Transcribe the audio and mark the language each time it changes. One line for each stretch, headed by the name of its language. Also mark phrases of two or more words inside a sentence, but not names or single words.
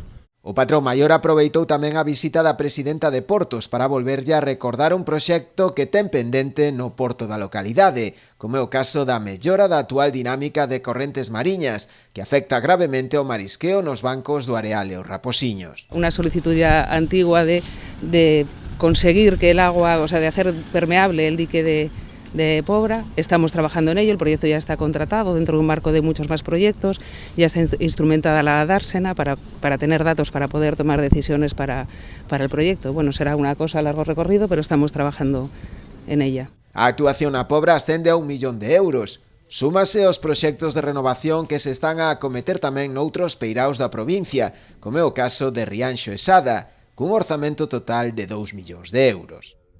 Galician: O patrón maior aproveitou tamén a visita da presidenta de Portos para volverlle a recordar un proxecto que ten pendente no porto da localidade, como é o caso da mellora da actual dinámica de correntes mariñas, que afecta gravemente ao marisqueo nos bancos do Areal e os Raposiños.
Spanish: Una solicitud ya antigua de conseguir que el agua, o sea, de hacer permeable el dique de Pobra. Estamos trabajando en ello, el proyecto ya está contratado dentro de un marco de muchos más proyectos, ya está instrumentada la dársena para tener datos para poder tomar decisiones para el proyecto. Bueno, será una cosa a largo recorrido, pero estamos trabajando en ella.
Galician: A actuación a Pobra ascende a 1 millón de euros. Súmase aos proxectos de renovación que se están a acometer tamén noutros peiraos da provincia, como é o caso de Rianxo e Sada, cun orzamento total de 2 millóns de euros.